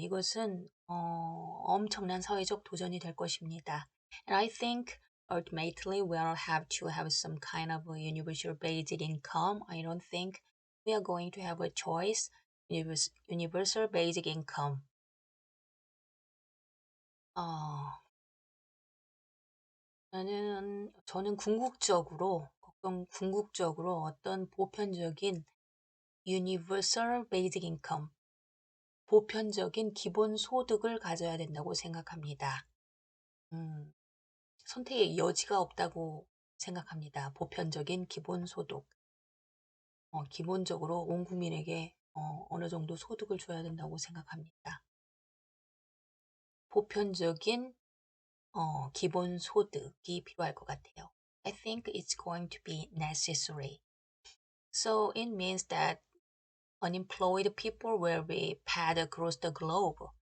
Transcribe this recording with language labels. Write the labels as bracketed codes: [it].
[ko] 이것은 엄청난 사회적 도전이 될 것입니다. [en] And I think ultimately we'll have to have some kind of a universal basic income. I don't think we are going to have a choice. Universal basic income. [ko] 저는 궁극적으로 어떤 보편적인 [en] universal basic income, [ko] 보편적인 기본 소득을 가져야 된다고 생각합니다. 선택의 여지가 없다고 생각합니다. 보편적인 기본 소득. 기본적으로 온 국민에게 어느 정도 소득을 줘야 된다고 생각합니다. 보편적인 기본 소득이 필요할 것 같아요. [en] I think it's going to be necessary. So it means that unemployed people will be paid across the globe.